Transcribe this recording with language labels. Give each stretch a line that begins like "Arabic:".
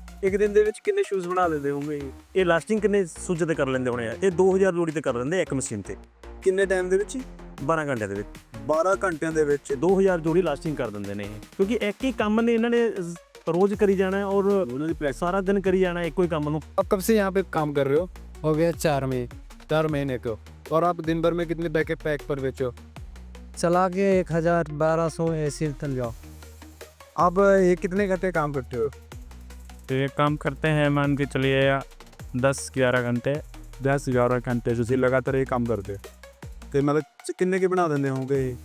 Punjabi: ਇੱਕ ਦਿਨ ਦੇ ਵਿੱਚ ਕਿੰਨੇ ਸ਼ੂਜ਼ ਬਣਾ ਲੈਂਦੇ ਹੋਗੇ? ਇਹ ਲਾਸਟਿੰਗ ਕਿੰਨੇ ਸੂਚ ਤੇ ਕਰ ਲੈਂਦੇ ਹੋਣੇ ਆ? ਇਹ 2000 ਜੋੜੀ ਤੇ ਕਰ ਲੈਂਦੇ ਇੱਕ ਮਸ਼ੀਨ ਤੇ। ਕਿੰਨੇ ਟਾਈਮ ਦੇ ਵਿੱਚ? 12 ਘੰਟਿਆਂ ਦੇ ਵਿੱਚ। 12 ਘੰਟਿਆਂ ਦੇ ਵਿੱਚ 2000 ਜੋੜੀ ਲਾਸਟਿੰਗ ਕਰ ਦਿੰਦੇ ਨੇ ਇਹ, ਕਿਉਂਕਿ ਇੱਕ ਹੀ ਕੰਮ ਨੇ ਇਹਨਾਂ ਨੇ
Hindi: रोज करी जाना है और सारा दिन करी जाना है एक कोई काम। आप कब से यहाँ पे काम कर रहे हो? हो गया 4 महीने। 4 महीने को। और आप दिन भर में कितने पैकेट पैक पर बेचो? चला के 1000-1200 ऐसे तक जाओ। अब ये कितने घंटे काम करते हो? तो ये काम करते हैं मान के चलिए 10-11 घंटे। 10-11 घंटे
Punjabi: ਤੁਸੀਂ ਲਗਾਤਾਰ ਇਹ ਕੰਮ ਕਰਦੇ ਹੋ ਤੇ ਮਤਲਬ ਕਿੰਨੇ ਕੇ ਬਣਾ ਦਿੰਦੇ ਹੋਗੇ?